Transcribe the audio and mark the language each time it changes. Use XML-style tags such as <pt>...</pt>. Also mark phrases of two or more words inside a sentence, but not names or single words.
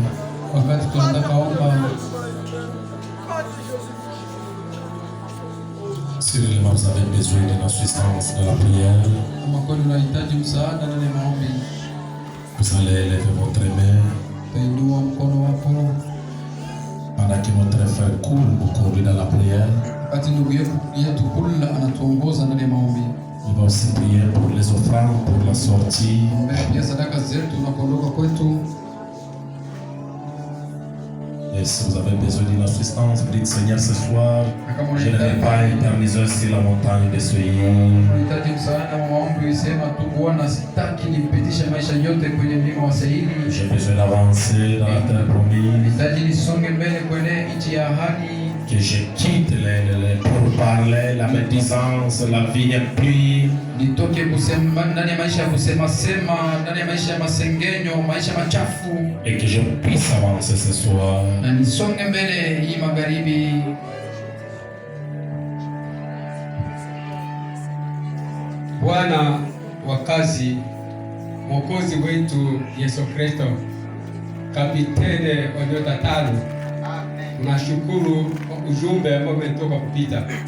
<sw>Wakati tunataka omba,</sw> <fr>si réellement vous avez besoin d'une assistance dans la prière,</fr> <sw>kama kweli unahitaji msaada ndani ya maombi,</sw> <fr>vous allez lever votre main.</fr> <sw>utainua mkono wako.</sw> <fr>Pendant que notre frère Koul nous conduit dans la prière,</fr> <sw>Wakati ndugu yetu Kula anatuongoza ndani ya maombi,</sw> <fr>on va aussi prier pour les offrandes, pour la sortie.</fr> <sw>ombea pia sadaka zetu na kuondoka kwetu.</sw> <fr>Et si vous avez besoin d'une assistance, vous dites Seigneur ce soir, je ne vais pas éterniser sur la montagne de Seir.</fr> <sw>Unahitaji msaada wa maombi, sema tu Bwana, sitaki nipitishe maisha yote kwenye mlima wa Seiri.</sw> <fr>J'ai besoin d'avancer dans la terre promise,</fr> <sw>Nahitaji nisonge mbele kwenye nchi ya ahadi,</sw> <fr>que je quitte les pourparlers, la médisance, la vie n'est plus.</fr> <sw>nitoke kusema ndani ya maisha ya kusema sema, ndani ya maisha ya masengenyo, maisha machafu,</sw> <fr>Et que je puisse avancer ce soir.</fr> <sw>na nisonge mbele hii magharibi. Bwana wa kazi, Mwokozi wetu Yesu Kristo, kapitene wa nyota tano, tunashukuru kwa ujumbe ambao umetoka kupita.</sw>